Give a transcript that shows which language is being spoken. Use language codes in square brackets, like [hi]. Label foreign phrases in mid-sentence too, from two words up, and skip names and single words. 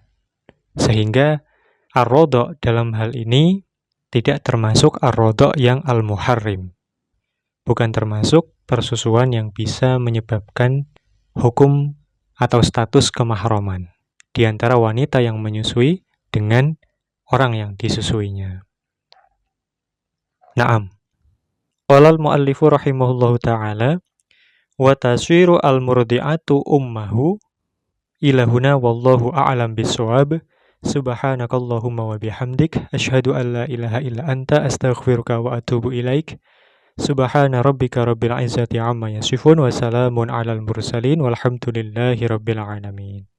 [id] Sehingga ar-rodho dalam hal ini tidak termasuk ar-rodho yang al-muharrim. Bukan termasuk persusuan yang bisa menyebabkan hukum atau status kemahroman di antara wanita yang menyusui dengan orang yang disusuinya. [ar] نعم. قال المؤلف رحمه الله تعالى وتصير المرضعة أمه إلى هنا والله أعلم بالصواب. سبحانك اللهم وبحمدك أشهد أن لا إله إلا أنت أستغفرك وأتوب إليك. سبحان ربك رب العزة عما يصفون وسلام على المرسلين والحمد لله رب العالمين.